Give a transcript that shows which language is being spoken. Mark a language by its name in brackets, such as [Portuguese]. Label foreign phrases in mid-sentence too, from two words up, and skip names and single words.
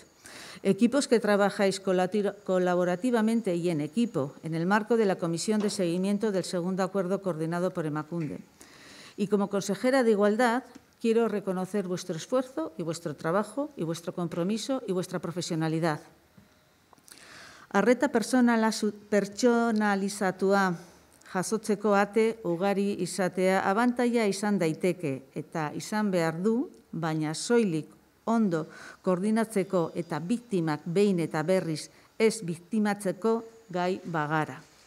[Spanish] Equipos que trabajáis colaborativamente y en equipo en el marco de la Comisión de Seguimiento del segundo acuerdo coordinado por Emakunde. Y como consejera de Igualdad, quiero reconocer vuestro esfuerzo y vuestro trabajo y vuestro compromiso y vuestra profesionalidad. [Basque] Arreta pertsonalizatua jasotzeko ate ugari izatea abantaila izan daiteke eta izan behar du, baina soilik ondo koordinatzeko eta biktimak behin eta berriz ez biktimatzeko gai bagara.